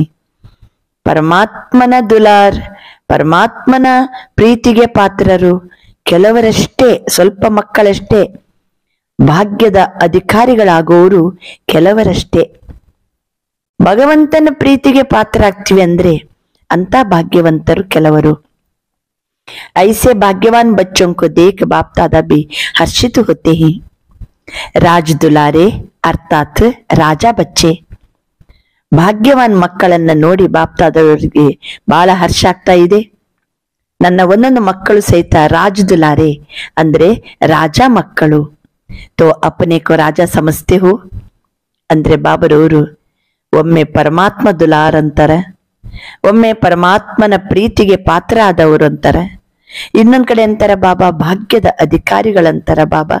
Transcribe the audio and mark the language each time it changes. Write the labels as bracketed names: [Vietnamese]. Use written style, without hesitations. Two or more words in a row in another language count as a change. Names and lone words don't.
[Kannada] ಪರಮಾತ್ಮನ ದುಲಾರ್, ಪರಮಾತ್ಮನ ಪ್ರೀತಿಗೆ ಪಾತ್ರರು ಕೆಲವರಷ್ಟೇ, ಸ್ವಲ್ಪ ಮಕ್ಕಳಷ್ಟೇ. ಭಾಗ್ಯದ ಅಧಿಕಾರಿಗಳಾಗೋರು ಕೆಲವರಷ್ಟೇ. ಭಗವಂತನ ಪ್ರೀತಿಗೆ ಪಾತ್ರ ಆಗ್ತೀವಿ ಅಂದ್ರೆ ಅಂತ ಭಾಗ್ಯವಂತರು ಕೆಲವರು. [Hindi] ऐसे भाग्यवान बच्चों को देख बाप दादा भी हर्षित होते हैं. राज दुलारे [Kannada] ಅರ್ಥಾತ್ [Hindi] राज बच्चे, [Kannada] ಭಾಗ್ಯವಾನ್ ಮಕ್ಕಳನ್ನ ನೋಡಿ ಬಾಪ್ತಾದವರಿಗೆ ಬಹಳ ಹರ್ಷ ಆಗ್ತಾ ಇದೆ. ನನ್ನ ಒಂದೊಂದು ಮಕ್ಕಳು ಸಹಿತ [Hindi] राज दुलारे [Kannada] ಅಂದ್ರೆ ರಾಜ ಮಕ್ಕಳು. [Hindi] तो अपने को राज समझते हो [Kannada] ಅಂದ್ರೆ ಬಾಬರವರು ಒಮ್ಮೆ ಪರಮಾತ್ಮ ದುಲಾರ್ ಅಂತಾರೆ, ಒಮ್ಮೆ ಪರಮಾತ್ಮನ ಪ್ರೀತಿಗೆ ಪಾತ್ರ ಆದವರು ಅಂತಾರೆ, ಇನ್ನೊಂದ್ ಕಡೆ ಅಂತಾರ ಬಾಬಾ ಭಾಗ್ಯದ ಅಧಿಕಾರಿಗಳಂತಾರ ಬಾಬಾ.